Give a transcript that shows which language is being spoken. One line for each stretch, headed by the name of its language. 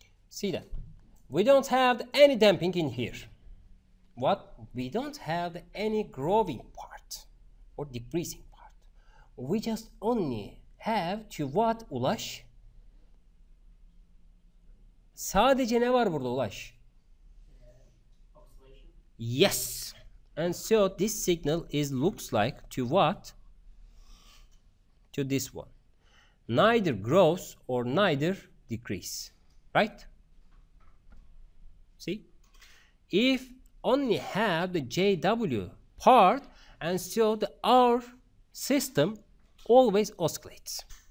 English: See that? We don't have any damping in here. What? We don't have any growing part. or decreasing part. We just only have to what, Ulaş?
Turkish: Sadece ne var burada Ulaş?
English: Oscillation. Yes. And so this signal looks like to what? To this one. Neither grows or neither decrease. Right? See? If only have the JW part, and so our system always oscillates.